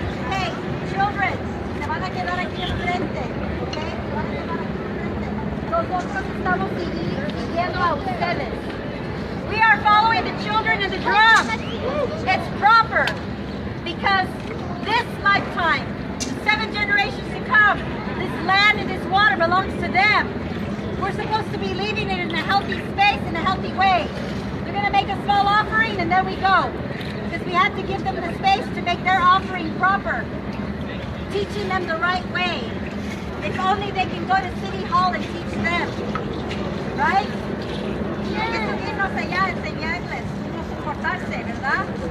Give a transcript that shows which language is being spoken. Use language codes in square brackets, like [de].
[en] Hey, children, [es] se van a quedar aquí enfrente, ¿ok? Se van a quedar aquí enfrente. Nosotros estamos siguiendo a ustedes. [en] We are following the children in the drum. It's proper because this lifetime, the 7 generations to come, this land and this water belongs to them. We're supposed to be leaving it in a healthy space, in a healthy way. They're going to make a small offering and then we go. Because we have to give them the space to make their offering proper. Teaching them the right way. If only they can go to City Hall and teach them. Right? [es] Hay que subirnos allá, enseñarles cómo comportarse, ¿verdad?